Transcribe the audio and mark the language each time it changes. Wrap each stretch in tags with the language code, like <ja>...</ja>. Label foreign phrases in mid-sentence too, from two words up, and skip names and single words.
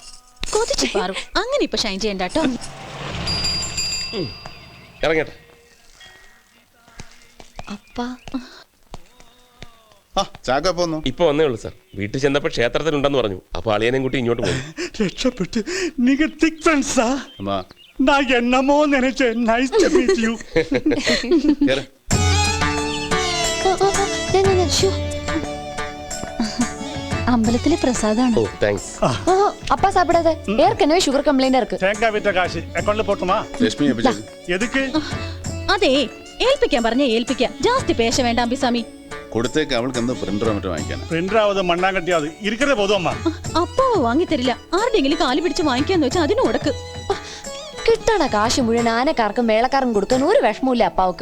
<ml>അങ്ങനെ ഇപ്പൊ ഷൈൻ ചെയ്യണ്ടോ. ഇറങ്ങട്ടെ. ഇപ്പൊ വന്നേ ഉള്ളൂ സാർ. വീട്ടിൽ ചെന്നപ്പോ ക്ഷേത്രത്തിലുണ്ടെന്ന് പറഞ്ഞു. അപ്പൊ അളിയനെയും കൂട്ടി ഇങ്ങോട്ട് പോയി. രക്ഷപ്പെട്ട്. നിങ്ങൾ</ml> <en>thick friends?</en> <ta>நான் என்னமோ நினைச்சேன்.</ta> <en>nice to meet you.</en> <ml>അമ്പലത്തിലെ പ്രസാദാണ്. ഓ താങ്ക്സ്.</ml> <ta>அப்பா சாப்பிடாத. ஏற்கனவே</ta> <en>sugar complaint</en> <ta>இருக்கு. தேங்காய் விட்ட காசு அக்கவுண்ட்ல போட்டுமா? ലക്ഷ്മി எதுக்கு?</ta> <ml>അതെ, ഏൽപ്പിക്കാൻ പറഞ്ഞ ഏൽപ്പിക്കാം. ജാസ്തി പേശ വേണ്ട അമ്പിസ്വാമി. കൊടുത്തേക്ക്. അവൾക്ക് എന്താ പ്രിന്ററോ മറ്റോ വാങ്ങിക്കാൻ?</ml> <ta>பிரிண்டராவது மண்ணாங்கட்டியாவது இருக்கே போதும் அம்மா.</ta> <ml>അപ്പാവ് വാങ്ങിത്തരില്ല. ആരുടെങ്കിലും കാല് പിടിച്ച് വാങ്ങിക്കാന്ന് വെച്ചാൽ അതിന് ഉടക്ക്. കിട്ടണ കാശ് മുഴുവൻ ആനക്കാർക്കും മേളക്കാർക്കും കൊടുക്കാൻ ഒരു വിഷമമില്ല അപ്പാവുക്ക്.</ml>